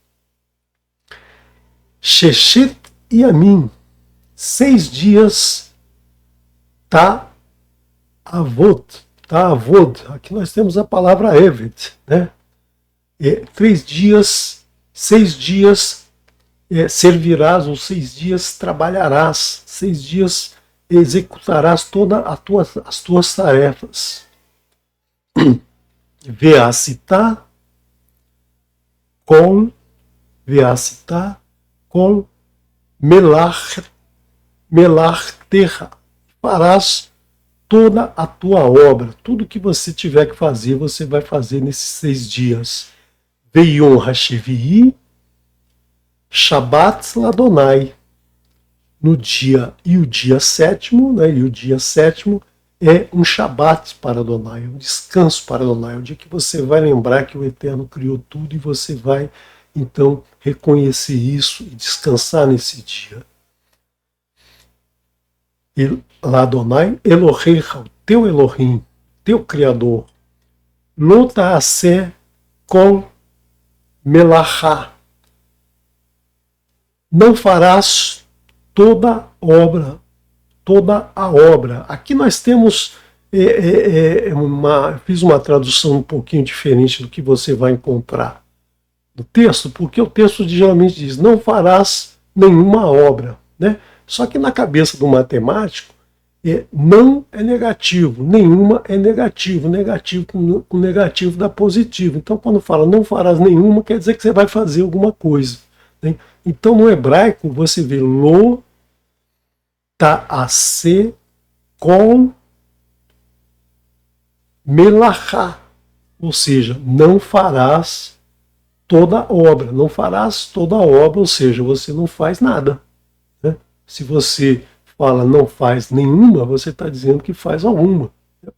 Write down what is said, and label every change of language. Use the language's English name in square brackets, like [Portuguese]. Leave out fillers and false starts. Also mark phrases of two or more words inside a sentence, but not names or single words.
[Hebrew] ששת ימים, [Portuguese] 6 dias, Ta'avod, aqui nós temos a palavra Evet, né? 3 dias, 6 dias servirás, ou 6 dias trabalharás, 6 dias executarás todas as tuas tarefas. [Hebrew] ועשית כל מלאכתך. [Portuguese] Farás toda a tua obra, tudo que você tiver que fazer, você vai fazer nesses 6 dias. [Hebrew] ויום השביעי שבת לה. [Portuguese] No dia, e o dia sétimo, né, é um Shabat para Adonai, um descanso para Adonai, o dia que você vai lembrar que o Eterno criou tudo e você vai, então, reconhecer isso e descansar nesse dia. [Hebrew] לה' אלהיך, [Portuguese] o teu Elohim, teu Criador, [Hebrew] לא תעשה כל מלאכה, [Portuguese] não farás toda a obra. Aqui nós temos fiz uma tradução um pouquinho diferente do que você vai encontrar no texto, porque o texto geralmente diz: não farás nenhuma obra, né? Só que na cabeça do matemático, não é negativo, nenhuma é negativo, negativo com negativo dá positivo. Então quando fala não farás nenhuma, quer dizer que você vai fazer alguma coisa, né? Então no hebraico você vê [Hebrew] לא תעשה כל מלאכה, [Portuguese] ou seja, não farás toda a obra, não farás toda a obra, ou seja, você não faz nada, né? Se você fala não faz nenhuma, você está dizendo que faz alguma, né?